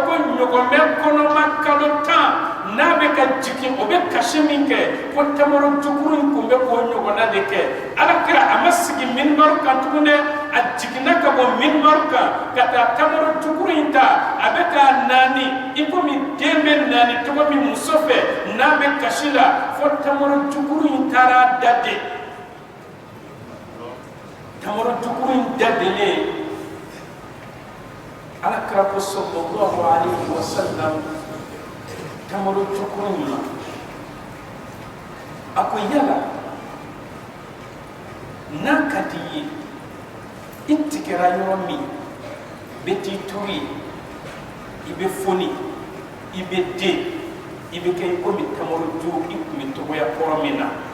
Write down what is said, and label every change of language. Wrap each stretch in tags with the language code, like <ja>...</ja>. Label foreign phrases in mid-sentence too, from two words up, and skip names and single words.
<bm>ko ɲɔgɔnmɛ kɔnɔma kalo 10 n'a bɛ ka jigin o bɛ kasi min kɛ ko tamaro jukuru in tun bɛ k'o ɲɔgɔnna de kɛ alakira a ma sigi minbaru kan tugun dɛ a jiginna ka bɔ minbaru kan ka taa tamaro jukuru in ta a bɛ k'a naani i komi den bɛ naani cogo min muso fɛ n'a bɛ kasi la fo tamaro jukuru in taara a da de tamaro jukuru in dadelen alakira ko</bm> <ar>صلى الله عليه وسلم</ar> <bm>tamaro jukuru in ma a ko yala n'a ka di ye i tigɛra yɔrɔ min bɛ t'i turu ye i bɛ foni i bɛ den i bɛ kɛ i komi tamariju i tun bɛ togoya kɔrɔ min na</bm>